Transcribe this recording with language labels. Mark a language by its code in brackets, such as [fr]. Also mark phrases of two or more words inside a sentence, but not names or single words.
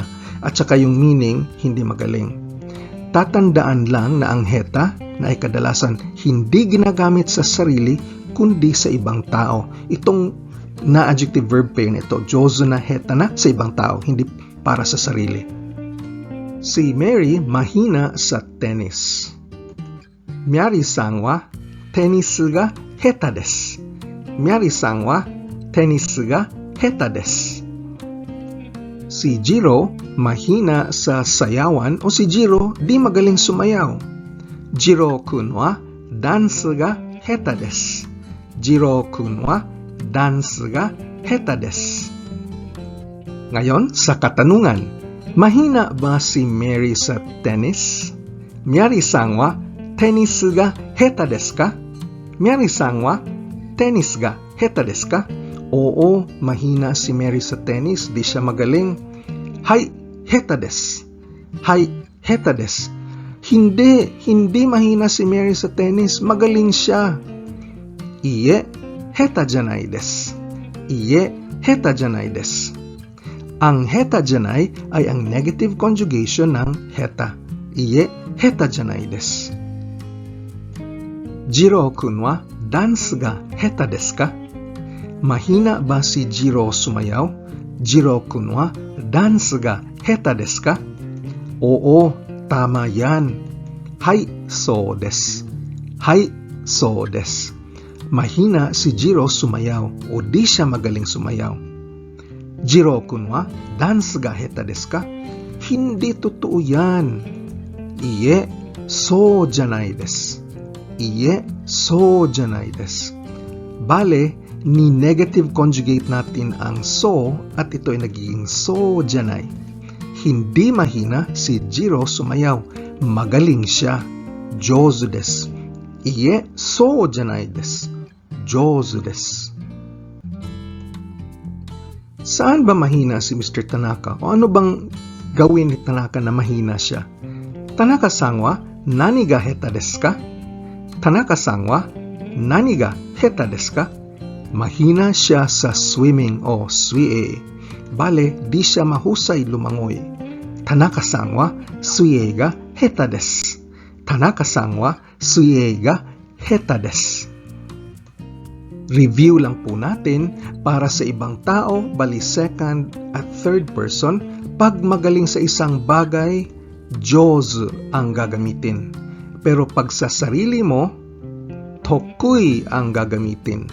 [tl] At saka yung meaning, hindi magaling. Tatandaan lang na ang [ja] heta na [tl] ay kadalasan hindi ginagamit sa sarili, kundi sa ibang tao. Itong na-adjective verb pair nito, [ja] jozu na heta na [tl] sa ibang tao, hindi para sa sarili. Si Mary mahina sa tennis. [ja] ミヤリさんはテニスが下手です. ミヤリさんはテニスが下手です. [tl] Si Jiro mahina sa sayawan o si Jiro di magaling sumayaw. [ja] 次郎君はダンスが下手です. 次郎君はダンスが下手です. [tl] Ngayon, sa katanungan, mahina ba si Mary sa tennis? [ja] ミヤリさんはテニスが下手ですか? ミヤリさんはテニスが下手ですか? [tl] Oo, mahina si Mary sa tennis. Di siya magaling. [ja] はい、下手です。はい、下手です. [tl] Hindi mahina si Mary sa tennis. Magaling siya. [ja] いいえ、下手じゃないです. いいえ、下手じゃないです. [tl] Ang [ja] heta janai [tl] ay ang negative conjugation ng heta. [ja] いいえ、下手じゃないです. 次郎君はダンスが下手ですか? [tl] Mahina ba si Jiro sumayaw? [ja] 次郎君はダンスが下手ですか? [tl] Oo, tama yan. [ja] はい、そうです. はい、そうです. [tl] Mahina si Jiro sumayaw o di siya magaling sumayaw. [ja] 次郎君はダンスが下手ですか? [tl] Hindi totoo yan. [ja] いいえ、そうじゃないです. いいえ、そうじゃないです. [tl] Bale, ni-negative conjugate natin ang so at ito ay nagiging [ja] so janai. [tl] Hindi mahina si Jiro sumayaw. Magaling siya. [ja] 上手です. いいえ、そうじゃないです. 上手です. [tl] Saan ba mahina si Mr. Tanaka? O ano bang gawin ni Tanaka na mahina siya? [ja] 田中さんは何が下手ですか? 田中さんは何が下手ですか? [tl] Mahina siya sa swimming o suie. Bale, di siya mahusay lumangoy. [ja] 田中さんは水泳が下手です. 田中さんは水泳が下手です. [tl] Review lang po natin para sa ibang tao, bali second at third person, pag magaling sa isang bagay, jouzu ang gagamitin. Pero pag sa sarili mo, tokui ang gagamitin.